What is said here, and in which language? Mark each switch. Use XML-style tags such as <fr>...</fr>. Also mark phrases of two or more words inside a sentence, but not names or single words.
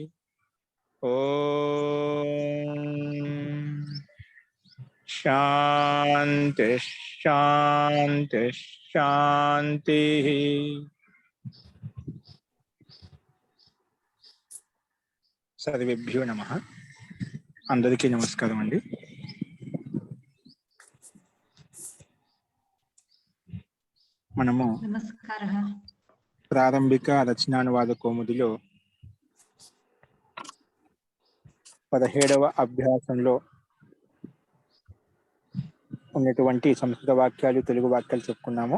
<sa>ओम शांति शांति शांति। सर्वेभ्यो नमः।</sa> <te>అందరికీ నమస్కారం అండి। మనము</te> <sa>నమస్కారః.</sa> <te>ప్రారంభిక రచనానువాద కోముదిలో 17వ అభ్యాసంలో ఉన్నటువంటి సంస్కృత వాక్యాలు తెలుగు వాక్యాలు చెప్పుకున్నాము.</te>